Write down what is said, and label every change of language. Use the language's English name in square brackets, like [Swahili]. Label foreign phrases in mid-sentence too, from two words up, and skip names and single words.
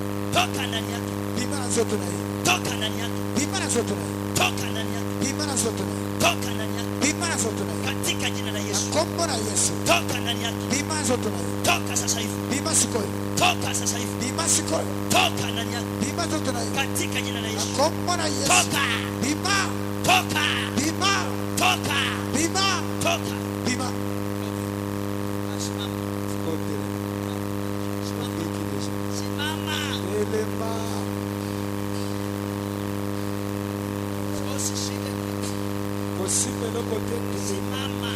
[Swahili] toka ndani yake, [Lingala] Bima na nzoto na ye. [Swahili] toka ndani yake, [Lingala] Bima na nzoto na ye. [Swahili] toka ndani yake, [Lingala] Bima na nzoto na ye. [Swahili] toka ndani yake, [Lingala] Bima na nzoto na ye. [Swahili] katika jina la Yesu. [Lingala] Kombo na Yesu. [Swahili] Toka ndani yake, [Lingala] Bima na nzoto na ye. [Swahili] toka sasa hivi, [Lingala] Bima sikoyo. [Swahili] toka sasa hivi, [Lingala] Bima sikoyo. [Swahili] toka ndani yake, [Lingala] Bima nzoto na ye. [Swahili] katika jina la Yesu. [Lingala] Kombo na Yesu. [Swahili] Toka, [Lingala] Bima. [Swahili] toka, [Lingala] Bima. [Swahili] toka, [Lingala] Bima. [Swahili] toka. [Lingala] Bima. [Swahili] Simama, [Lingala] Kote. [Swahili] simama. [Lingala] Elema. [Swahili] Usishike, [Lingala] Kosipe loko te. [Swahili] simama.